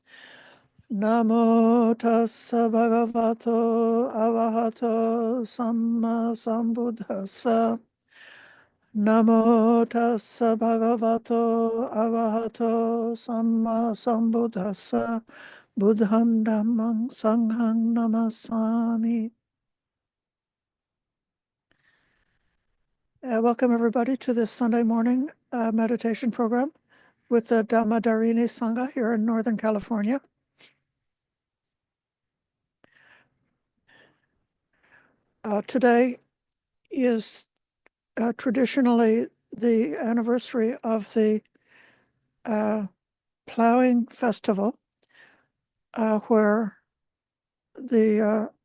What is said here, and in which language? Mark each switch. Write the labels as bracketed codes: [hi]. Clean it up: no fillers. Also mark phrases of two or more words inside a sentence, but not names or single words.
[pi] Namo tassa bhagavato arahato sammasambuddhassa. Namo tassa bhagavato arahato sammasambuddhassa. Buddham dhammam sangham namasami. [en] Welcome everybody to this Sunday morning meditation program with the Dhamma-Dharini Sangha here in Northern California. Today is traditionally the anniversary of the Ploughing Festival, where the